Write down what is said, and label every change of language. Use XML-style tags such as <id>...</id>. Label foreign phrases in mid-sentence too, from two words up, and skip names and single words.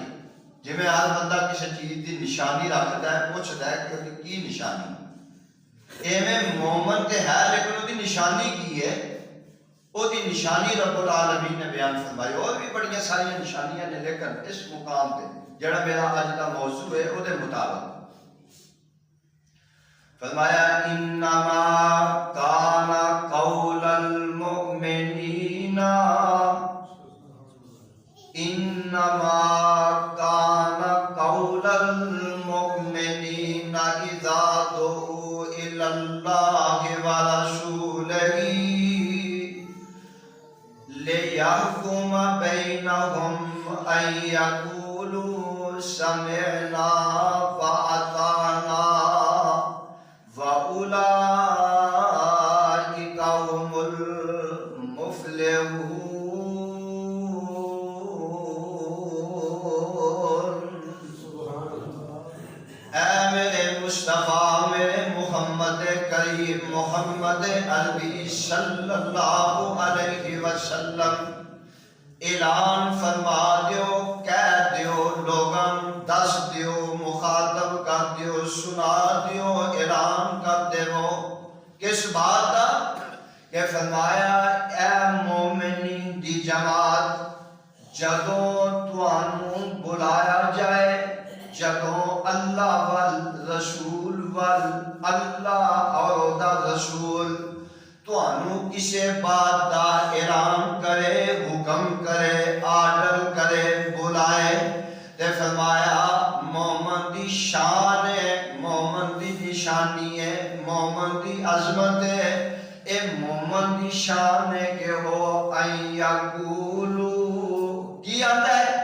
<pa>جی میں ہر بندہ کسی چیز دی نشانی</pa> <ur>رکھتا ہے، پوچھتا ہے کہ</ur> <pa>کی نشانی ایویں مومن تے ہے، لیکن وہ دی نشانی کی ہے، وہ دی نشانی رب العالمین نے بیان فرمائی۔ اور بھی بڑی ساری نشانیاں نے، لیکن اس مقام پہ جڑا میرا آج کا موضوع ہے وہ دے مطابق</pa> <ar>فرمایا انما کان قول المؤمنین، انما کان قول المؤمنین اذا دعوا الی اللہ ورسولہ لیحکم بینہم ان یقولوا سمعنا وأطعنا وَأُولَئِكَ هُمُ الْمُفْلِحُونَ۔</ar> <pa>اے میرے مصطفیٰ، میرے محمد کریم، محمد عربی</pa> <ar>صلی اللہ علیہ وسلم</ar> <pa>اعلان فرما دیو، کہہ دیو، لوگاں دس دیو، مخاطب کر دیو، سنا دیو، اعلان کر دیو کس بات دا کہ فرمایا اے مومنین دی جماعت، جدوں توانوں بلایا جائے، جدوں اللہ والرسول اللہ اور دا رسول توانوں کسے بات دا اعلان کرے، حکم کرے، آرڈر کرے، بلائے، تے فرمایا مومن دی شان ہے، مومن دی نشانی ہے، مومن دی عظمت ہے، اے مومن دی شان ہے کہ وہ</pa> <ar>ان یقولو</ar> <pa>کی آتا ہے۔</pa>